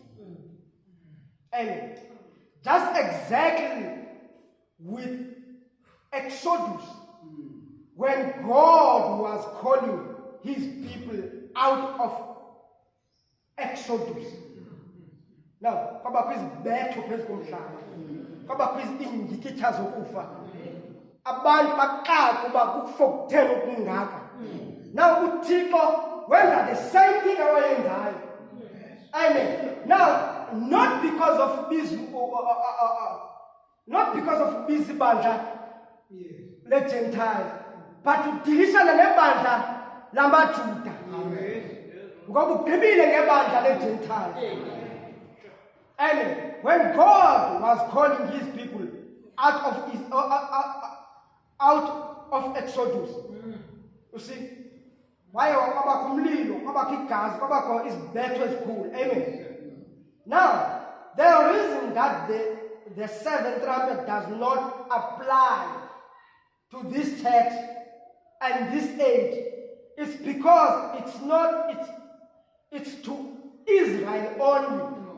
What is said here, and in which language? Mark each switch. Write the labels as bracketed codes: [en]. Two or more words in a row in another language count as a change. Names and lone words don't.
[en] And just exactly with Exodus, when God was calling his people out of Exodus. Now, [xh] kwaba kwizibetho phezu komhlaba. Kwaba kwizindikitha zokufa. Abantu baqala kuba kufokuthela okungaka. Now uThixo wenza [en] the same thing [xh] awayenzayo. [en] Amen. Now, not because of busy [xh] bandla le [en] Gentiles, but [xh] udilishana nebandla lamaJuda. [en] Amen. [xh] Ngoba ugqibile ngebandla le Gentiles. [en] Amen. When God was calling his people out of Exodus, you see, why [xh] kwaba kumlilo, kwaba igazi, kwaba isibetho esikhulu. [en] Amen. Now, the reason that the seventh trumpet does not apply to this text and this age is because it's to Israel only.